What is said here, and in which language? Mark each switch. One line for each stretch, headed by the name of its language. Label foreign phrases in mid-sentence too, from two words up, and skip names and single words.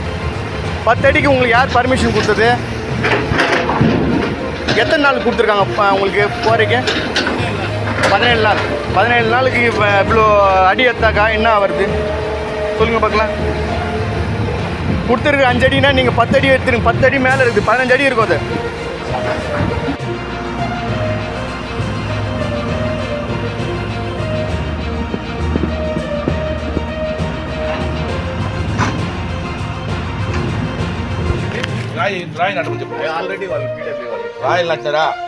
Tamil: 10 அடிக்கு உங்களுக்கு யார் பர்மிஷன் கொடுத்தது? எத்தனை நாள் கொடுத்துருக்காங்க உங்களுக்கு போகிறீங்க? 17 நாள். 17 நாளுக்கு இவ்வளோ அடி எடுத்தாக்கா என்ன வருது சொல்லுங்க பார்க்கலாம். கொடுத்துருக்கு 5 அடினா நீங்கள் 10 அடி எடுத்துருங்க. 10 அடி மேலே இருக்குது, 15 அடி இருக்கும். அது
Telugu: రాయి నడమని చెప్పు. ఆల్రెడీ వాళ్ళు పీడబ్ల్యూ వాళ్ళు రాయలు నచ్చారా?